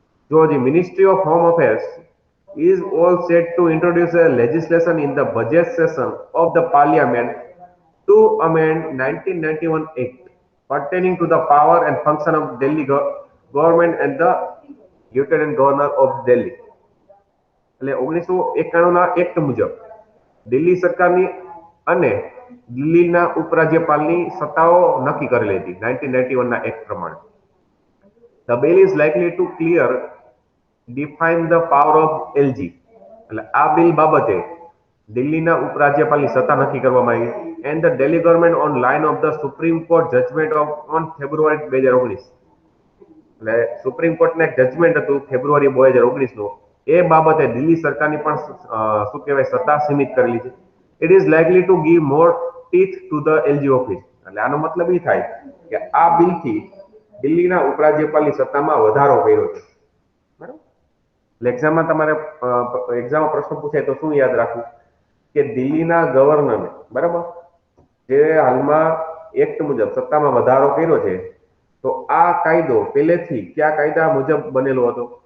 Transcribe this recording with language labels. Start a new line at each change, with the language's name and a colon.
English: જો જી ministry of home affairs is all set to introduce a legislation in the budget session of the parliament to amend 1991 Act pertaining to the power and function of Delhi government and the Lieutenant Governor of Delhi.
Gujarati: એટલે 1991 ના act મુજબ દિલ્હી સરકારની અને દિલ્હીના ઉપરાજ્યપાલની સત્તાઓ નક્કી કરેલી હતી 1991 ના એક્ટ પ્રમાણે.
English: The bill is likely to clear define the power of LG.
Gujarati: એટલે આ બિલ બાબતે દિલ્હીના ઉપરાજ્યપાલની સત્તા નક્કી કરવામાં આવી
English: and the Delhi government on line of the Supreme Court judgment of on February 2019.
Gujarati: એટલે સુપ્રીમ કોર્ટનું એક જજમેન્ટ હતું ફેબ્રુઆરી 2019 નું એ બાબતે દિલ્હી સરકારની પણ શું કહેવાય સત્તા સીમિત કરેલી છે.
English: It is likely to give more teeth to the LG office.
Gujarati: એટલે આનો મતલબ એ થાય કે આ બિલથી દિલ્હીના ઉપરાજ્યપાલની સત્તામાં વધારો કર્યો છે. બરાબર. એટલે એક્ઝામમાં તમારે એક્ઝામમાં પ્રશ્ન પૂછાય તો શું યાદ રાખવું કે દિલ્હીના ગવર્નરને, બરાબર, જે હાલમાં એક્ટ મુજબ સત્તામાં વધારો કર્યો છે, તો આ કાયદો પહેલેથી કયા કાયદા મુજબ બનેલો હતો?